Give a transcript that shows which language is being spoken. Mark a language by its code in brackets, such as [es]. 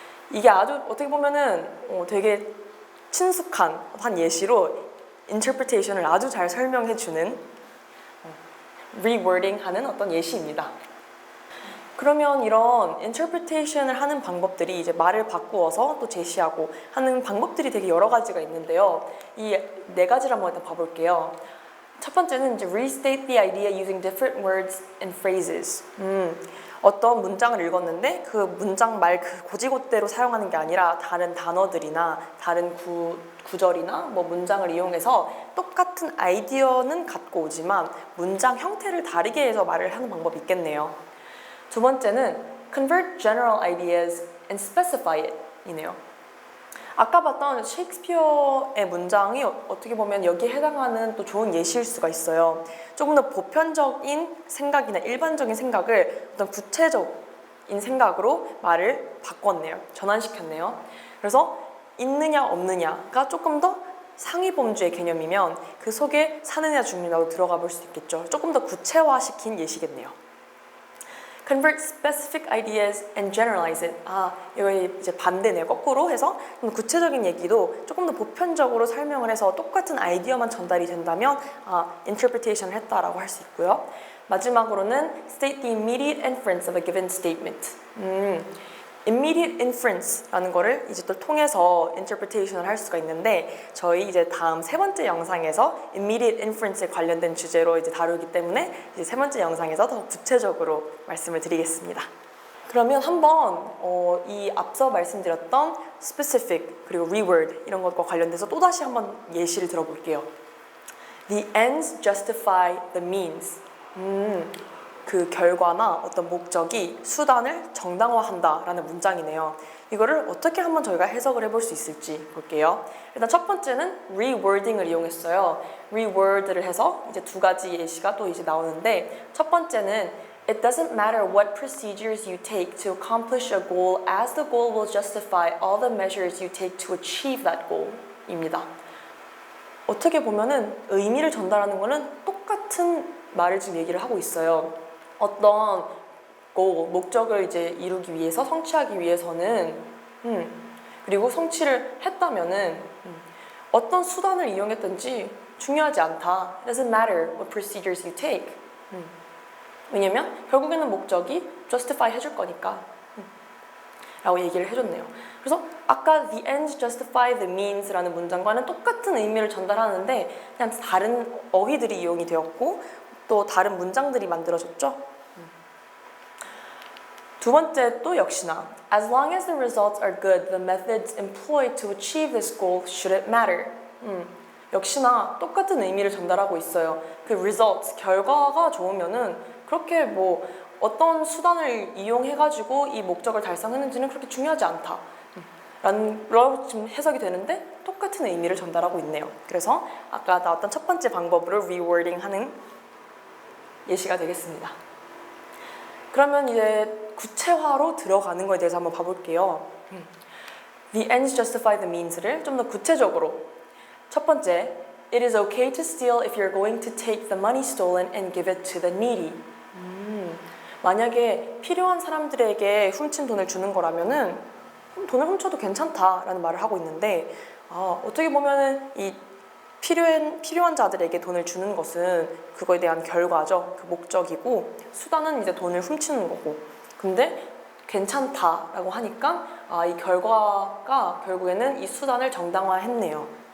[ko] 이게 아주 어떻게 보면은 되게 친숙한 한 예시로 interpretation을 아주 잘 설명해주는 rewording 하는 어떤 예시입니다. 그러면 이런 interpretation을 하는 방법들이 이제 말을 바꾸어서 또 제시하고 하는 방법들이 되게 여러 가지가 있는데요. 이 네 가지를 한번 일단 봐볼게요. 첫 번째는 이제 [en] restate the idea using different words and phrases. [ko] 어떤 문장을 읽었는데 그 문장 말 그 고지고대로 사용하는 게 아니라 다른 단어들이나 다른 구절이나 뭐 문장을 이용해서 똑같은 아이디어는 갖고 오지만 문장 형태를 다르게 해서 말을 하는 방법이 있겠네요. 두 번째는 [en] convert general ideas and specify it [ko] 이네요. 아까 봤던 셰익스피어의 문장이 어떻게 보면 여기에 해당하는 또 좋은 예시일 수가 있어요. 조금 더 보편적인 생각이나 일반적인 생각을 어떤 구체적인 생각으로 말을 바꿨네요. 전환시켰네요. 그래서 있느냐 없느냐가 조금 더 상위범주의 개념이면 그 속에 사느냐 죽느냐도 들어가 볼 수 있겠죠. 조금 더 구체화시킨 예시겠네요. [en] Convert specific ideas and generalize it. [ko] 여기 이제 반대네요. 거꾸로 해서 구체적인 얘기도 조금 더 보편적으로 설명을 해서 똑같은 아이디어만 전달이 된다면 interpretation을 했다라고 할 수 있고요. 마지막으로는 [en] state the immediate inference of a given statement. [ko] immediate inference라는 거를 이제 또 통해서 interpretation을 할 수가 있는데 저희 이제 다음 세 번째 영상에서 immediate inference에 관련된 주제로 이제 다루기 때문에 이제 세 번째 영상에서 더 구체적으로 말씀을 드리겠습니다. 그러면 한번 이 앞서 말씀드렸던 specific 그리고 reword 이런 것과 관련돼서 또 다시 한번 예시를 들어볼게요. [en] The ends justify the means. [ko] 그 결과나 어떤 목적이 수단을 정당화한다라는 문장이네요. 이거를 어떻게 한번 저희가 해석을 해볼 수 있을지 볼게요. 일단 첫 번째는 rewording을 이용했어요. reword를 해서 이제 두 가지 예시가 또 이제 나오는데 첫 번째는 [en] It doesn't matter what procedures you take to accomplish a goal as the goal will justify all the measures you take to achieve that goal [ko] 입니다. 어떻게 보면은 의미를 전달하는 거는 똑같은 말을 지금 얘기를 하고 있어요. 어떤 목적을 이제 이루기 위해서 성취하기 위해서는 그리고 성취를 했다면은 어떤 수단을 이용했든지 중요하지 않다. [en] It doesn't matter what procedures you take. [ko] 왜냐면 결국에는 목적이 justify 해줄 거니까 라고 얘기를 해줬네요. 그래서 아까 [en] the ends justify the means [ko] 라는 문장과는 똑같은 의미를 전달하는데 그냥 다른 어휘들이 이용이 되었고 또 다른 문장들이 만들어졌죠. 두 번째 또 역시나 [en] As long as the results are good, the methods employed to achieve this goal shouldn't matter. [ko] 역시나 똑같은 의미를 전달하고 있어요. 그 results, 결과가 좋으면은 그렇게 뭐 어떤 수단을 이용해가지고 이 목적을 달성했는지는 그렇게 중요하지 않다. 라는 지금 해석이 되는데 똑같은 의미를 전달하고 있네요. 그래서 아까 나왔던 첫 번째 방법으로 rewording 하는 예시가 되겠습니다. 그러면 이제 구체화로 들어가는 거에 대해서 한번 봐볼게요. [en] The ends justify the means를 [ko] 좀 더 구체적으로 첫 번째, [en] It is okay to steal if you're going to take the money stolen and give it to the needy. [ko] 만약에 필요한 사람들에게 훔친 돈을 주는 거라면은 돈을 훔쳐도 괜찮다라는 말을 하고 있는데 어떻게 보면은 이 필요한 자들에게 돈을 주는 것은 그거에 대한 결과죠. 그 목적이고 수단은 이제 돈을 훔치는 거고. 근데 괜찮다라고 하니까 이 결과가 결국에는 이 수단을 정당화했네요.